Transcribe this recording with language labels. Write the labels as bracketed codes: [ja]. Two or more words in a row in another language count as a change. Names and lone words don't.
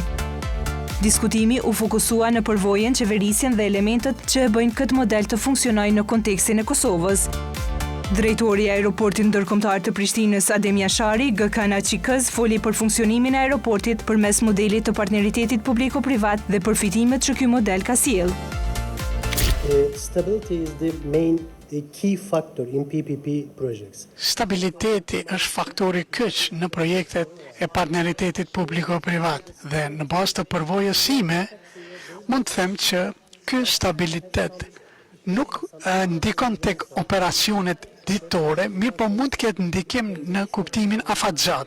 [sq] Diskutimi u fokusua në përvojën, qeverisjen dhe elementet që e bëjnë këtë model të funksionojë në kontekstin e Kosovës. Drejtori i aeroportit ndërkombëtar të Prishtinës, Adem Jashari, Gökhan Açikëz, foli për funksionimin e aeroportit përmes modelit të partneritetit publiko-privat dhe përfitimet që ky model ka sjellë. [en] Stability is the key factor in PPP projects. [sq] Stabiliteti është faktori kyç në projektet e partneritetit publiko-privat dhe në bazë të përvojës sime mund të them që ky stabilitet nuk ndikon tek operacionet ditore, mirë po mund të ketë ndikim në kuptimin afatgjat.